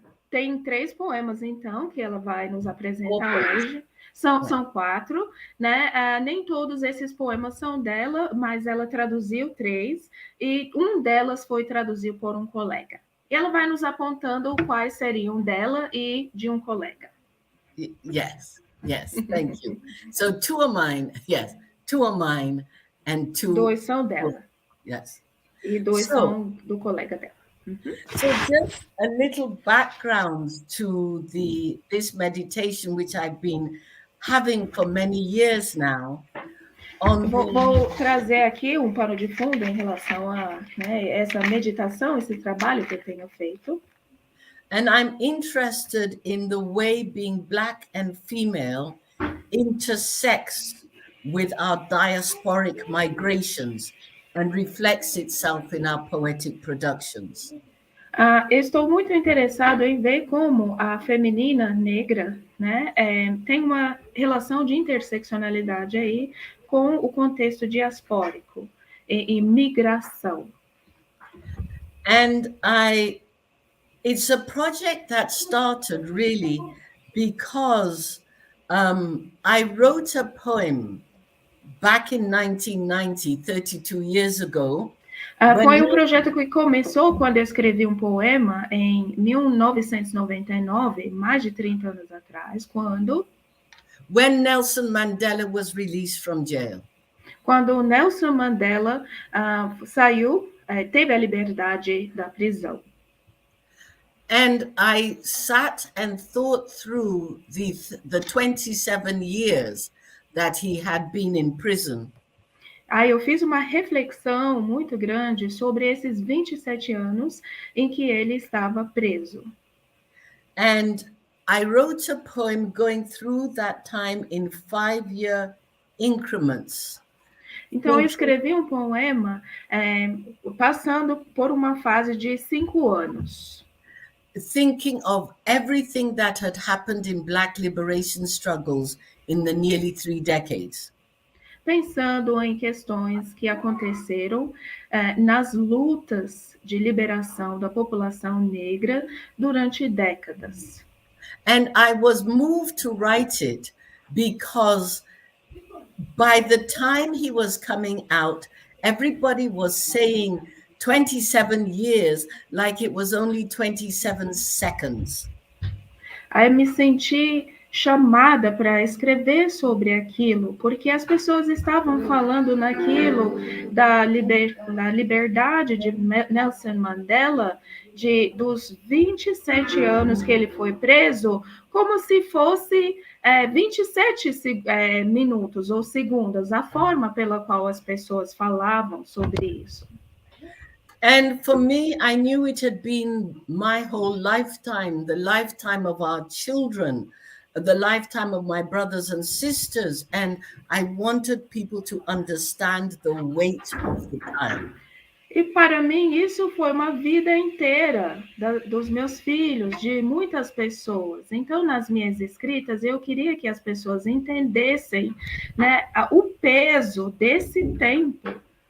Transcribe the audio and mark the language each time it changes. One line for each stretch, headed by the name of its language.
Portuguese: Tem 3 poemas então que ela vai nos apresentar hoje. São 4, né? Nem todos esses poemas são dela, mas ela traduziu 3 e um delas foi traduzido por um colega. E ela vai nos apontando quais seriam dela e de um colega.
English: Yes, thank you. So 2 are mine, yes, 2 are mine and 2.
Portuguese: 2 são dela.
English: Yes.
Portuguese: E 2 são do colega dela.
English: So just a little background to this meditation which I've been having for many years now.
Portuguese: Vou trazer aqui pano de fundo em relação a essa meditação, esse trabalho que eu tenho feito.
English: And I'm interested in the way being Black and female intersects with our diasporic migrations and reflects itself in our poetic productions.
Portuguese: Estou muito interessado em ver como a feminina negra, né, tem uma relação de interseccionalidade aí com o contexto diaspórico e migração.
English: And it's a project that started really because I wrote a poem back in 1990, 32 years ago.
Portuguese: Foi projeto que começou quando eu escrevi poema em 1999, mais de 30 anos atrás,
English: when Nelson Mandela was released from jail.
Portuguese: Quando Nelson Mandela saiu, teve a liberdade da prisão.
English: And I sat and thought through the 27 years that he had been in prison.
Portuguese: Aí eu fiz uma reflexão muito grande sobre esses 27 anos em que ele estava preso.
English: And I wrote a poem going through that time in 5-year increments.
Portuguese: Então eu escrevi poema passando por uma fase de 5 anos.
English: Thinking of everything that had happened in Black liberation struggles in the nearly 3 decades.
Portuguese: pensando em questões que aconteceram nas lutas de liberação da população negra durante décadas.
English: And I was moved to write it because by the time he was coming out, everybody was saying 27 years like it was only 27 seconds.
Portuguese: Aí me senti chamada para escrever sobre aquilo, porque as pessoas estavam falando naquilo da liberdade de Nelson Mandela, dos 27 anos que ele foi preso, como se fosse 27 minutos ou segundos, a forma pela qual as pessoas falavam sobre isso.
English: And for me, I knew it had been my whole lifetime, the lifetime of our children, the lifetime of my brothers and sisters. And I wanted people to understand the weight of the time.
Portuguese: E para mim, isso foi uma vida inteira dos meus filhos, de muitas pessoas. Então, nas minhas escritas, eu queria que as pessoas entendessem, né, o peso desse tempo.